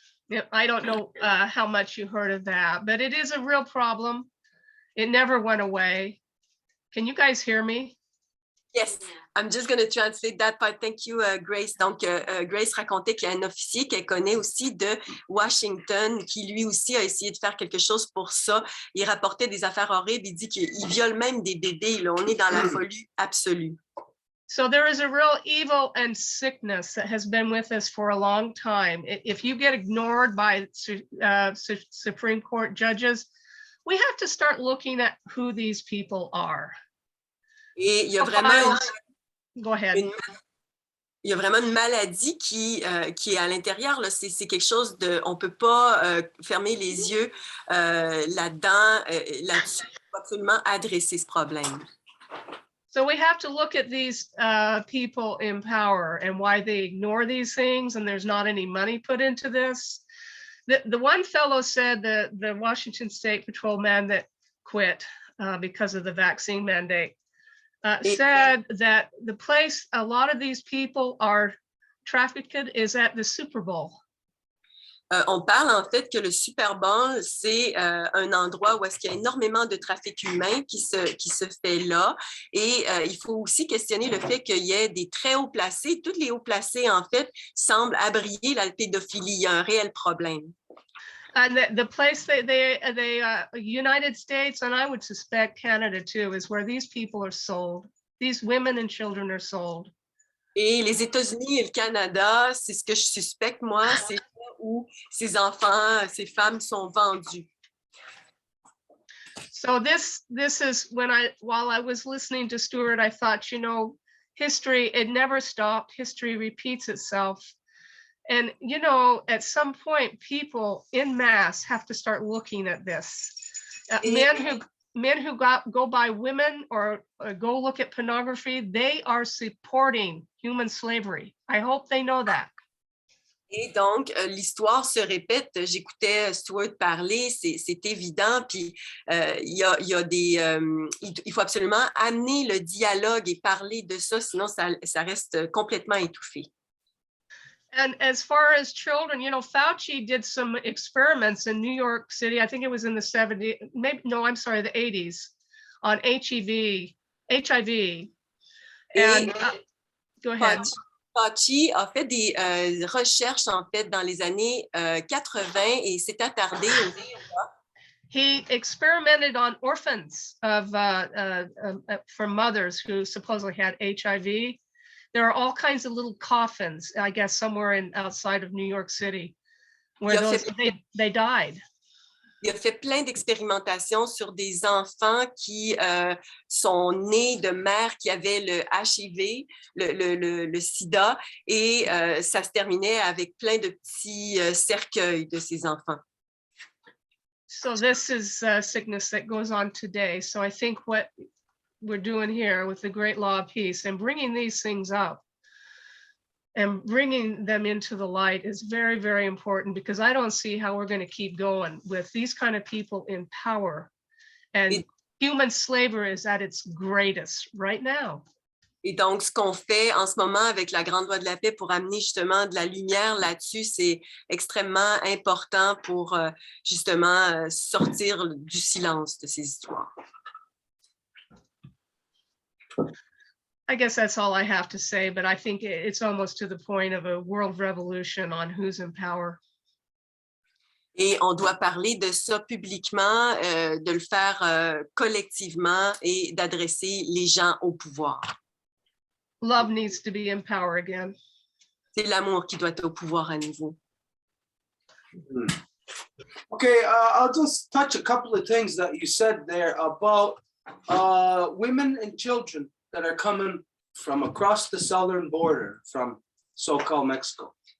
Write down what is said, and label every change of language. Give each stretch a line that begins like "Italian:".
English: Yeah, I don't know how much you heard of that, but it is a real problem. It never went away. Can you guys hear me? Yes, I'm just going to translate that part. Thank you, Grace.
French: Donc, Grace racontait qu'il y a un officier qu'elle connaît aussi de Washington qui lui aussi a essayé de faire quelque chose pour ça. Il rapportait des affaires horribles. Il dit qu'il viole même des bébés. Là. On est dans la folie absolue.
English: So there is a real evil and sickness that has been with us for a long time. If you get ignored by Supreme Court judges, we have to start looking at who these people are.
French: Et il y a vraiment
English: Go ahead.
French: il y a vraiment une maladie qui est à l'intérieur. C'est quelque chose de... On ne peut pas fermer les yeux là-dedans. Là-dessus, il faut absolument adresser ce problème.
English: So we have to look at these people in power and why they ignore these things, and there's not any money put into this. The one fellow said, the Washington State Patrolman that quit because of the vaccine mandate, said that the place a lot of these people are trafficked is at the Super Bowl.
French: On parle en fait que le Super Bowl, c'est un endroit où est-ce qu'il y a énormément de trafic humain qui se fait là. Et il faut aussi questionner le fait qu'il y ait des très hauts placés. Tous les hauts placés, en fait, semblent abrier la pédophilie. Il y a un réel problème.
English: And the place United States, and I would suspect Canada too, is where these people are sold. These women and children are sold.
French: Et les États-Unis et le Canada, c'est ce que je suspecte, moi, c'est là où ces enfants, ces femmes sont vendues.
English: So this is while I was listening to Stuart, I thought, history, it never stopped. History repeats itself. And, at some point, people in mass have to start looking at this. Men who go by women or go look at pornography, they are supporting human slavery. I hope they know that.
French: Et donc, l'histoire se répète. J'écoutais Stuart parler, c'est évident. Puis, il faut absolument amener le dialogue et parler de ça, sinon ça reste complètement étouffé.
English: And as far as children, Fauci did some experiments in New York City. I think it was in the 70s, the 80s, on HIV. And go ahead.
French: Fauci a fait des recherches, en fait, dans les années 80 et s'est attardé au
English: He experimented on orphans from mothers who supposedly had HIV. There are all kinds of little coffins, I guess, somewhere outside of New York City, where they died.
French: Il a fait plein d'expérimentations sur des enfants qui sont nés de mères qui avaient le HIV, le sida, et ça se terminait avec plein de petits cercueils de ces enfants.
English: So this is sickness that goes on today. So I think what we're doing here with the Great Law of Peace and bringing these things up and bringing them into the light is very, very important, because I don't see how we're going to keep going with these kind of people in power. And human slavery is at its greatest right now.
French: Et donc, ce qu'on fait en ce moment avec la Grande Loi de la Paix pour amener justement de la lumière là-dessus, c'est extrêmement important pour justement sortir du silence de ces histoires.
English: I guess that's all I have to say, but I think it's almost to the point of a world revolution on who's in power.
French: Et on doit parler de ça publiquement, de le faire collectivement et d'adresser les gens au pouvoir.
English: Love needs to be in power again.
French: C'est l'amour qui doit être au pouvoir à nouveau.
English: Okay, I'll just touch a couple of things that you said there about women and children that are coming from across the southern border, from so-called Mexico.